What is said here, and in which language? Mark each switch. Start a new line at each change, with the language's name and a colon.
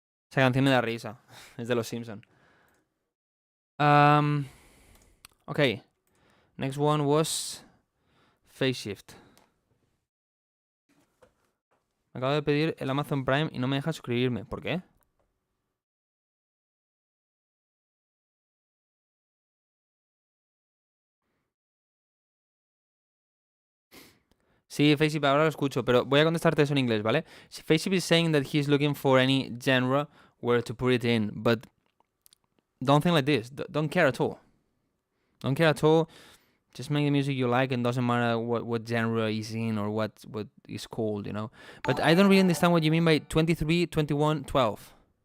Spanish: Esa canción me da risa. Es de los Simpsons.
English: Okay. Next one was Phase Shift.
Spanish: Me acabo de pedir el Amazon Prime y no me deja suscribirme. ¿Por qué? Sí, Facey, ahora lo escucho, pero voy a contestarte eso en inglés, ¿vale?
English: Facey is saying that he's looking for any genre where to put it in, but don't think like this. Don't care at all. Don't care at all. Just make the music you like, and doesn't matter what genre is in or what is called, you know. But I don't really understand what you mean by 23, 21, 12.